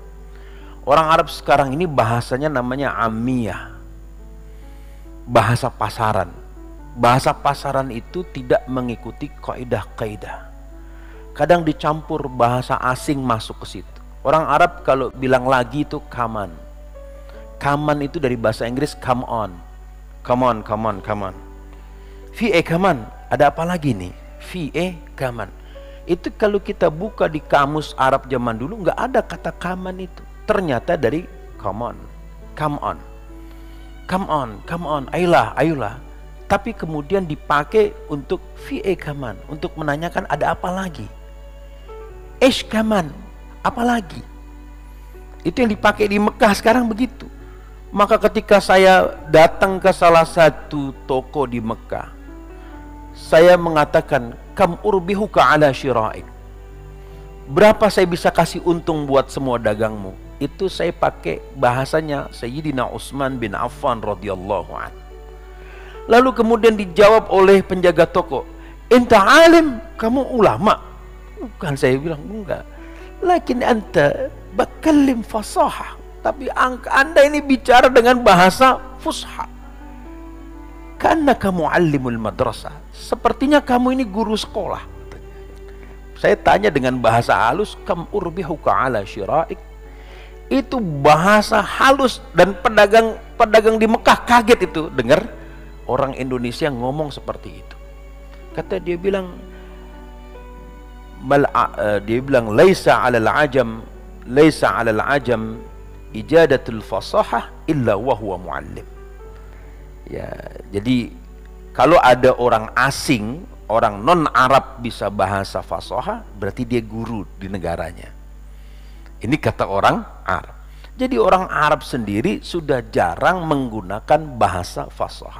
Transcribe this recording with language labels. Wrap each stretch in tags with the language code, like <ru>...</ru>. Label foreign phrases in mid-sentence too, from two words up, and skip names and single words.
<id>Orang Arab sekarang ini bahasanya namanya amiyah, bahasa pasaran. Bahasa pasaran itu tidak mengikuti kaidah-kaidah. Kadang dicampur bahasa asing masuk ke situ. Orang Arab kalau bilang lagi itu</id> <en>come on. Come on</en> <id>itu dari bahasa Inggris</id> <en>come on. Come on, come on, come on. Fi come on.</en> <id>Ada apa lagi nih?</id> <en>Fi come on.</en> <id>Itu kalau kita buka di kamus Arab zaman dulu nggak ada kata</id> <en>come on</en> <id>itu. Ternyata dari</id> <en>come on, come on, come on, come on,</en> <id>ayolah, ayolah. Tapi kemudian dipakai untuk fi</id> <en>come on,</en> <id>untuk menanyakan ada apa lagi.</id> <en>Come on,</en> <id>apa lagi? Itu yang dipakai di Mekah sekarang begitu. Maka ketika saya datang ke salah satu toko di Mekah, saya mengatakan</id> <ar>كم أربحك على شرائك.</ar> <id>Berapa saya bisa kasih untung buat semua dagangmu? Itu saya pakai bahasanya Sayyidina Utsman bin Affan</id> <ar>رضي الله عنه.</ar> <id>Lalu kemudian dijawab oleh penjaga toko,</id> <ar>"أنت عالم,</ar> <id>kamu ulama?" Bukan, saya bilang enggak.</id> <ar>لكن أنت بتكلم فصاحة.</ar> <id>Tapi Anda ini bicara dengan bahasa fusha. Karena kamu</id> <ar>عالم المدرسة.</ar> <id>Sepertinya kamu ini guru sekolah. Saya tanya dengan bahasa halus,</id> <ar>كم أربحك على شرائك.</ar> <id>Itu bahasa halus, dan pedagang di Mekah kaget itu dengar orang Indonesia ngomong seperti itu. Kata dia bilang</id> <ar>ليس على العجم إجادة الفصاحة إلا وهو معلم.</ar> <id>Ya, jadi kalau ada orang asing, orang non Arab bisa bahasa fasahah, berarti dia guru di negaranya. Ini kata orang Arab. Jadi orang Arab sendiri sudah jarang menggunakan bahasa fasahah.</id>